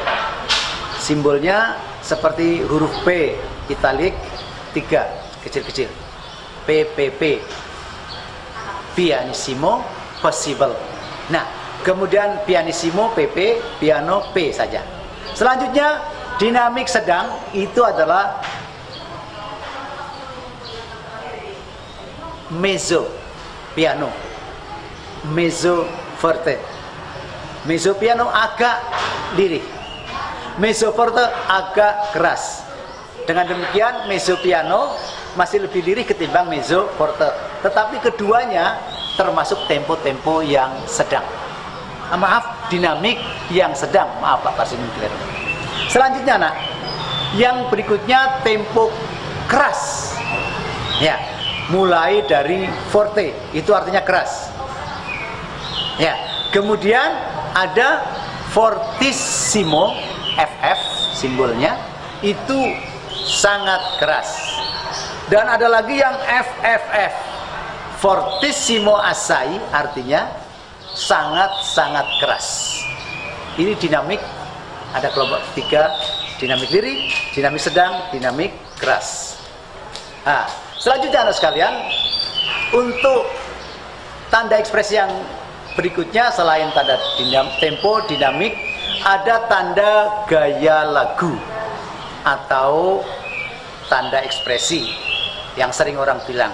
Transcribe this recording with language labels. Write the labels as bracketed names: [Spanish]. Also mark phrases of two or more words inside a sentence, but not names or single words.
[Indonesian] Simbolnya seperti huruf P italik 3 kecil-kecil, PPP, pianissimo possible. Nah, kemudian pianissimo PP, piano P saja. Selanjutnya dinamik sedang itu adalah mezzo piano, mezzo forte. Mezzo piano agak lirih, mezzo forte agak keras. Dengan demikian mezzo piano masih lebih lirih ketimbang mezzo forte. Tetapi keduanya termasuk tempo-tempo yang sedang. Maaf, dinamik yang sedang. Maaf Pak Parsimin. Selanjutnya nak, yang berikutnya tempo keras. Ya, mulai dari forte, itu artinya keras. Ya, kemudian ada fortissimo, FF simbolnya, itu sangat keras. Dan ada lagi yang FFF, fortissimo assai, artinya sangat-sangat keras. Ini dinamik, ada kelompok tiga, dinamik lirih, dinamik sedang, dinamik keras. Nah, selanjutnya anak sekalian, untuk tanda ekspresi yang berikutnya selain tanda tempo, dinamik, ada tanda gaya lagu atau tanda ekspresi yang sering orang bilang.